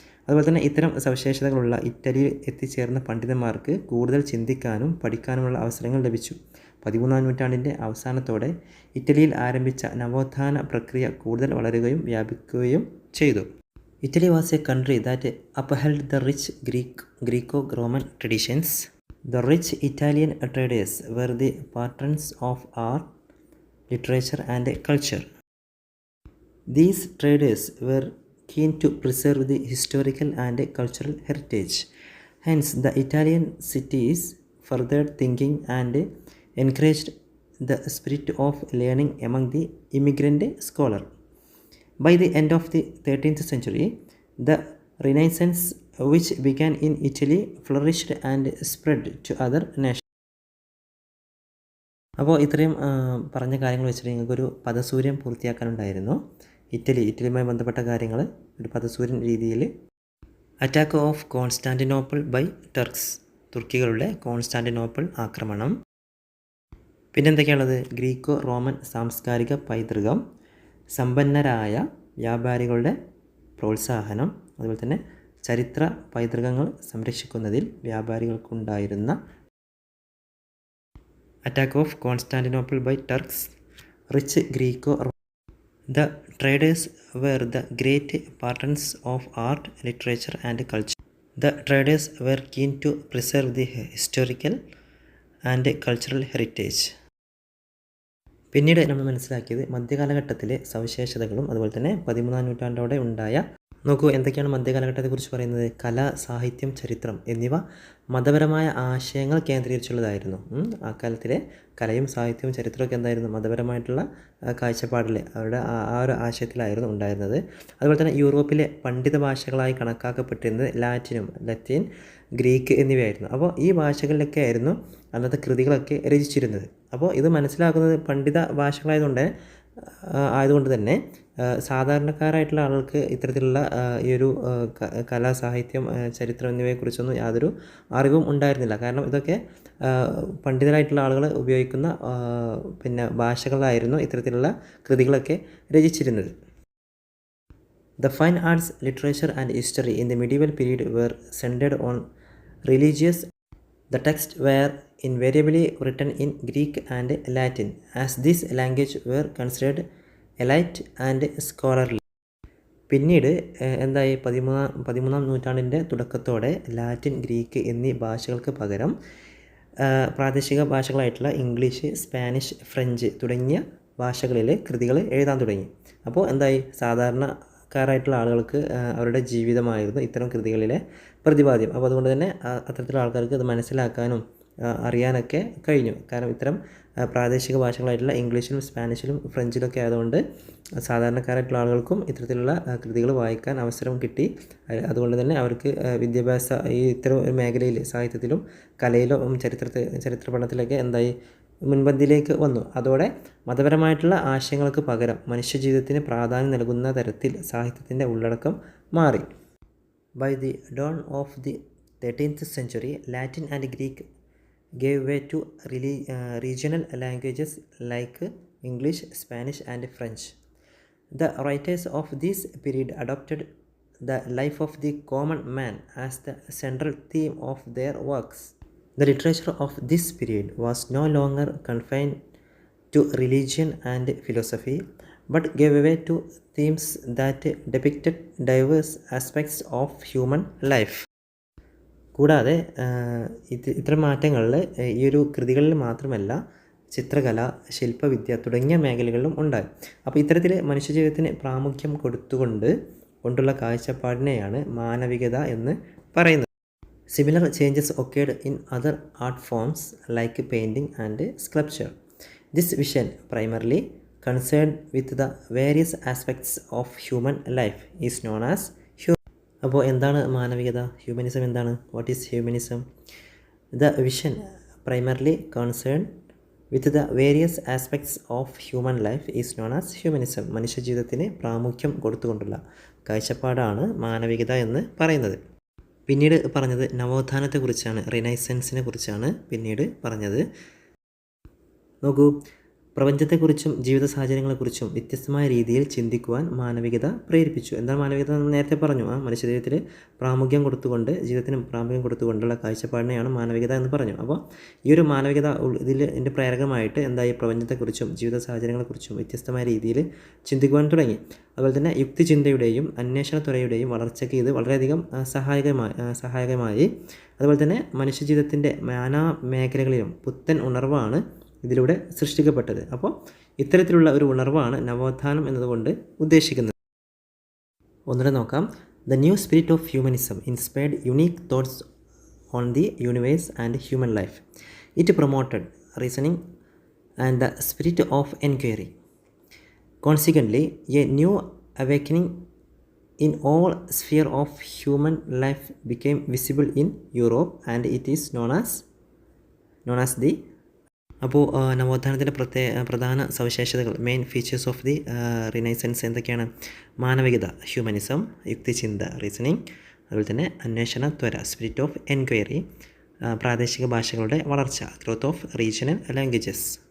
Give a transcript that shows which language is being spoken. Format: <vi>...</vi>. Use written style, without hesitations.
<ml>അതുപോലെ തന്നെ ഇത്തരം സവിശേഷതകളുള്ള ഇറ്റലിയിൽ എത്തിച്ചേർന്ന പണ്ഡിതന്മാർക്ക് കൂടുതൽ ചിന്തിക്കാനും പഠിക്കാനുമുള്ള അവസരങ്ങൾ ലഭിച്ചു. 13-ാം നൂറ്റാണ്ടിൻ്റെ അവസാനത്തോടെ ഇറ്റലിയിൽ ആരംഭിച്ച നവോത്ഥാന പ്രക്രിയ കൂടുതൽ വളരുകയും വ്യാപിക്കുകയും ചെയ്തു.</ml> <en>Italy was a country that upheld the rich Greco-Roman traditions. The rich Italian traders were the patrons of art, literature and culture. These traders were keen to preserve the historical and cultural heritage. Hence, the Italian cities furthered thinking and encouraged the spirit of learning among the immigrant scholar. By the end of the 13th century, the Renaissance, which began in Italy, flourished and spread to other nations.</en> <ml>അപ്പോൾ ഇത്രയും പറഞ്ഞ കാര്യങ്ങൾ വെച്ചിട്ട് നിങ്ങൾക്കൊരു പദസൂര്യം പൂർത്തിയാക്കാനുണ്ടായിരുന്നു. ഇറ്റലിയുമായി ബന്ധപ്പെട്ട കാര്യങ്ങൾ ഒരു പദസൂര്യൻ രീതിയിൽ.</ml> <en>attack of Constantinople by Turks,</en> <ml>തുർക്കികളുടെ Constantinople ആക്രമണം. പിന്നെന്തൊക്കെയാണുള്ളത്? ഗ്രീക്കോ റോമൻ സാംസ്കാരിക പൈതൃകം, സമ്പന്നരായ വ്യാപാരികളുടെ പ്രോത്സാഹനം, അതുപോലെ തന്നെ ചരിത്ര പൈതൃകങ്ങൾ സംരക്ഷിക്കുന്നതിൽ വ്യാപാരികൾക്കുണ്ടായിരുന്ന</ml> <en>Attack of Constantinople by Turks, rich Greco. The traders were the great patrons of art, literature and culture. The traders were keen to preserve the historical and cultural heritage.</en> <ml>പിന്നീട് നമ്മൾ മനസ്സിലാക്കിയത് മധ്യകാലഘട്ടത്തിലെ സവിശേഷതകളും അതുപോലെ തന്നെ 13-ാം നൂറ്റാണ്ടോടെ ഉണ്ടായ, നോക്കൂ എന്തൊക്കെയാണ് മധ്യകാലഘട്ടത്തെക്കുറിച്ച് പറയുന്നത്. കല, സാഹിത്യം, ചരിത്രം എന്നിവ മതപരമായ ആശയങ്ങൾ കേന്ദ്രീകരിച്ചുള്ളതായിരുന്നു. അക്കാലത്തിലെ കലയും സാഹിത്യവും ചരിത്രമൊക്കെ എന്തായിരുന്നു? മതപരമായിട്ടുള്ള കാഴ്ചപ്പാടിൽ അവരുടെ ആ ഒരു ആശയത്തിലായിരുന്നു ഉണ്ടായിരുന്നത്. അതുപോലെ തന്നെ യൂറോപ്പിലെ പണ്ഡിത ഭാഷകളായി കണക്കാക്കപ്പെട്ടിരുന്നത് ലത്തീൻ, ഗ്രീക്ക് എന്നിവയായിരുന്നു. അപ്പോൾ ഈ ഭാഷകളിലൊക്കെ ആയിരുന്നു അന്നത്തെ കൃതികളൊക്കെ രചിച്ചിരുന്നത്. അപ്പോൾ ഇത് മനസ്സിലാക്കുന്നത് പണ്ഡിത ഭാഷകളായതുകൊണ്ട് തന്നെ സാധാരണക്കാരായിട്ടുള്ള ആളുകൾക്ക് ഇത്തരത്തിലുള്ള ഈ ഒരു കല, സാഹിത്യം, ചരിത്രം എന്നിവയെക്കുറിച്ചൊന്നും യാതൊരു അറിവും ഉണ്ടായിരുന്നില്ല. കാരണം ഇതൊക്കെ പണ്ഡിതരായിട്ടുള്ള ആളുകൾ ഉപയോഗിക്കുന്ന ഭാഷകളായിരുന്നു ഇത്തരത്തിലുള്ള കൃതികളൊക്കെ രചിച്ചിരുന്നത്.</ml> <en>The fine arts, literature and history in the medieval period were centered on religious. The texts were invariably written in Greek and Latin, as these languages were considered elite and scholarly.</en> <ml>പിന്നീട് എന്തായി? 13-ാം നൂറ്റാണ്ടിൻ്റെ തുടക്കത്തോടെ Latin, Greek എന്നീ ഭാഷകൾക്ക് പകരം പ്രാദേശിക ഭാഷകളായിട്ടുള്ള English, Spanish, French തുടങ്ങിയ ഭാഷകളിൽ കൃതികൾ എഴുതാൻ തുടങ്ങി. അപ്പോൾ എന്തായി? സാധാരണക്കാരായിട്ടുള്ള ആളുകൾക്ക് അവരുടെ ജീവിതമായിരുന്നു ഇത്തരം കൃതികളിലെ പ്രതിപാദ്യം. അപ്പോൾ അതുകൊണ്ട് തന്നെ അത്തരത്തിലുള്ള ആൾക്കാർക്ക് ഇത് മനസ്സിലാക്കാനും അറിയാനൊക്കെ കഴിഞ്ഞു. കാരണം ഇത്തരം പ്രാദേശിക ഭാഷകളായിട്ടുള്ള ഇംഗ്ലീഷിലും സ്പാനിഷിലും ഫ്രഞ്ചിലൊക്കെ ആയതുകൊണ്ട് സാധാരണക്കാരായിട്ടുള്ള ആളുകൾക്കും ഇത്തരത്തിലുള്ള കൃതികൾ വായിക്കാൻ അവസരം കിട്ടി. അതുകൊണ്ട് തന്നെ അവർക്ക് വിദ്യാഭ്യാസ ഈ ഇത്തരം ഒരു മേഖലയിൽ സാഹിത്യത്തിലും കലയിലും ചരിത്ര പഠനത്തിലൊക്കെ എന്തായി? മുൻപന്തിയിലേക്ക് വന്നു. അതോടെ മതപരമായിട്ടുള്ള ആശയങ്ങൾക്ക് പകരം മനുഷ്യജീവിതത്തിന് പ്രാധാന്യം നൽകുന്ന തരത്തിൽ സാഹിത്യത്തിൻ്റെ ഉള്ളടക്കം മാറി.</ml> <en>By the dawn of the 13th century, Latin and Greek gave way to regional languages like English, Spanish and French. The writers of this period adopted the life of the common man as the central theme of their works. The literature of this period was no longer confined to religion and philosophy, but gave way to themes that depicted diverse aspects of human life.</en> <ml>കൂടാതെ ഇത്തരം മാറ്റങ്ങളിൽ ഈ ഒരു കൃതികളിൽ മാത്രമല്ല ചിത്രകല, ശില്പവിദ്യ തുടങ്ങിയ മേഖലകളിലും ഉണ്ടായി. അപ്പോൾ ഇത്തരത്തിൽ മനുഷ്യജീവിതത്തിന് പ്രാമുഖ്യം കൊണ്ടുള്ള കാഴ്ചപ്പാടിനെയാണ് മാനവികത എന്ന് പറയുന്നത്.</ml> <en>Similar changes occurred in other art forms like painting and sculpture. This vision primarily concerned with the various aspects of human life is known as humanism.</en> <ml>അപ്പോൾ എന്താണ് മാനവികത? ഹ്യൂമനിസം എന്താണ്?</ml> <en>What is humanism? The vision primarily concerned with the various aspects of human life is known as humanism.</en> <ml>മനുഷ്യജീവിതത്തിന് പ്രാമുഖ്യം കൊടുത്തുകൊണ്ടുള്ള കാഴ്ചപ്പാടാണ് മാനവികത എന്ന് പറയുന്നത്. പിന്നീട് പറഞ്ഞത് നവോത്ഥാനത്തെക്കുറിച്ചാണ്, റിനൈസൻസിനെ കുറിച്ചാണ് പിന്നീട് പറഞ്ഞത്. നോക്കൂ, പ്രപഞ്ചത്തെക്കുറിച്ചും ജീവിത സാഹചര്യങ്ങളെക്കുറിച്ചും വ്യത്യസ്തമായ രീതിയിൽ ചിന്തിക്കുവാൻ മാനവികത പ്രേരിപ്പിച്ചു. എന്താണ് മാനവികത എന്ന് നേരത്തെ പറഞ്ഞു. മനുഷ്യജീവിതത്തിൽ ജീവിതത്തിന് പ്രാമുഖ്യം കൊടുത്തുകൊണ്ടുള്ള കാഴ്ചപ്പാടിനെയാണ് മാനവികത എന്ന് പറഞ്ഞു. അപ്പോൾ ഈ ഒരു മാനവികത ഇതിൻ്റെ പ്രേരകമായിട്ട് എന്തായി, പ്രപഞ്ചത്തെക്കുറിച്ചും ജീവിത സാഹചര്യങ്ങളെക്കുറിച്ചും വ്യത്യസ്തമായ രീതിയിൽ ചിന്തിക്കുവാൻ തുടങ്ങി. അതുപോലെ തന്നെ യുക്തിചിന്തയുടെയും അന്വേഷണത്വരയുടെയും വളർച്ചയ്ക്ക് ഇത് വളരെയധികം സഹായകമായി. അതുപോലെ തന്നെ മനുഷ്യജീവിതത്തിൻ്റെ നാനാ മേഖലകളിലും പുത്തൻ ഉണർവാണ് ഇതിലൂടെ സൃഷ്ടിക്കപ്പെട്ടത്. അപ്പോൾ ഇത്തരത്തിലുള്ള ഒരു ഉണർവാണ് നവോത്ഥാനം എന്നതുകൊണ്ട് ഉദ്ദേശിക്കുന്നത്. ഒന്നുകൂടെ നോക്കാം.</ml> <en>The new spirit of humanism inspired unique thoughts on the universe and human life. It promoted reasoning and the spirit of enquiry. Consequently, a new awakening in all spheres of human life became visible in Europe and it is known as the.</en> <ml>അപ്പോൾ നവോത്ഥാനത്തിൻ്റെ പ്രധാന സവിശേഷതകൾ,</ml> <en>main features of the renaissance</en> <ml>എന്തൊക്കെയാണ്? മാനവികത, humanism, യുക്തിചിന്ത, reasoning, അതുപോലെ തന്നെ അന്വേഷണ ത്വര,</ml> <en>spirit of enquiry,</en> <ml>പ്രാദേശിക ഭാഷകളുടെ വളർച്ച,</ml> <en>Growth of regional languages.</en>